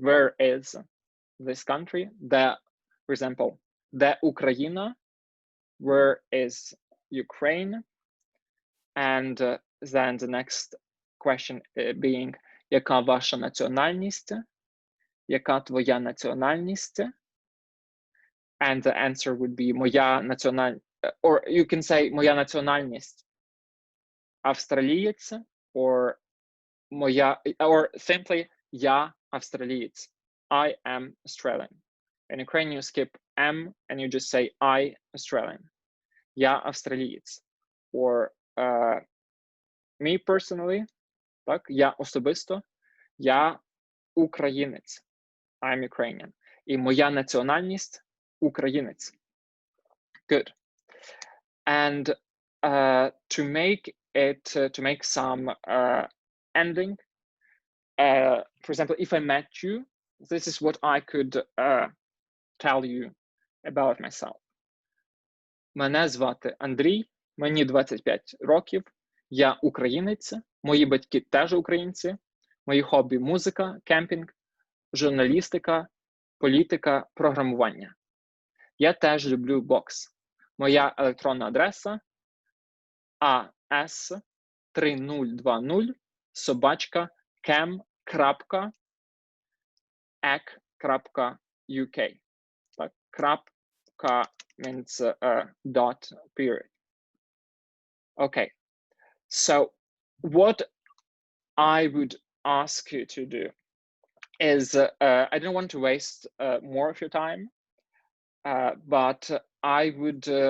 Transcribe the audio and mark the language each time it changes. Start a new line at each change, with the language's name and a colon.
English: Where is this country? The, for example, the Ukraina. Where is Ukraine? And then the next question being,
Ukrainian: яка ваша національність? Яка твоя національність?
English: And the answer would be
Ukrainian: моя національність,
English: or you can say
Ukrainian: моя національність австралієць,
English: or
Ukrainian: моя,
English: or simply
Ukrainian: я австралієць.
English: I am Australian. In Ukraine you skip M and you just say I Australian.
Ukrainian: Я австралієць.
English: Or me personally,
Ukrainian: так, я особисто, я українець.
English: I'm Ukrainian.
Ukrainian: І моя національність українець.
English: Good. And to make some ending, for example, if I met you, this is what I could tell you about myself.
Ukrainian: Мене звати Андрій, мені 25 років, я українець, мої батьки теж українці, мої хобі – музика, кемпінг, журналістика, політика, програмування. Я теж люблю бокс. Моя електронна адреса as3020@cam.uk. Так, крапка
English: means dot, period. Okay, so what I would ask you to do is, I don't want to waste more of your time, but I would